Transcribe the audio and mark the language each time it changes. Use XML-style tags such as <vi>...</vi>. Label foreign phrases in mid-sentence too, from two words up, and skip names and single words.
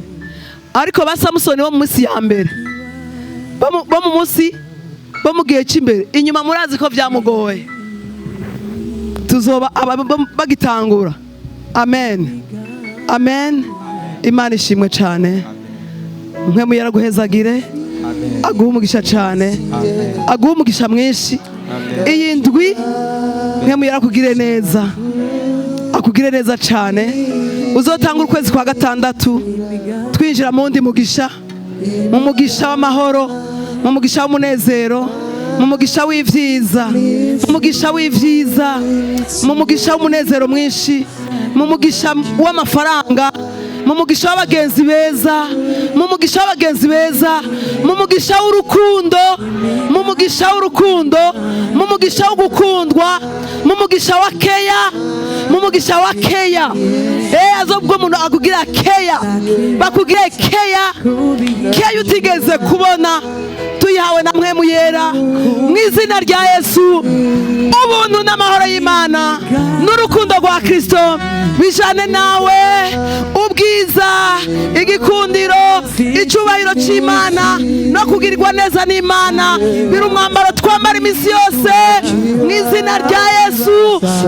<rn>Ariko ba Samsoni bo mu munsi ya mbere, bo mu munsi, bo mu gihe cy'imbere, inyuma murazi ko byamugoye, tuzoba bagitangura. Amen amen. Imana ishimwe cyane. Mpwemu Yera guhezagire, aguha umugisha cyane, aguha umugisha mwinshi. Iyi ndwi Mpwemu Yera akugire neza, akugire neza cyane. Uzotanga ukwezi kwa gatandatu twinjira mu ndi mugisha, mu mugisha w'amahoro, mu mugisha w'umunezero, mu mugisha w'ivyiza, mu mugisha w'ivyiza, mu mugisha w'umunezero mwinshi, mu mugisha w'amafaranga, mu mugisha w'abagenzi beza, mu mugisha w'abagenzi beza, mu mugisha w'urukundo, mu mugisha w'urukundo, mu mugisha wo gukundwa, mu mugisha wa keya, mu mugisha wa keya. Azobwo umuntu akugira keya, bakugire keya utigeze kubona, tuyihawe na Mpwemu Yera mw'izina rya Yesu. Ubuntu n'amahoro y'Imana n'urukundo rwa Kristo bijane nawe, ubwiza, igikundiro, icubahiro c'Imana no kugirirwa neza n'Imana biri umwambaro twambara iminsi yose mw'izina rya Yesu.</rn>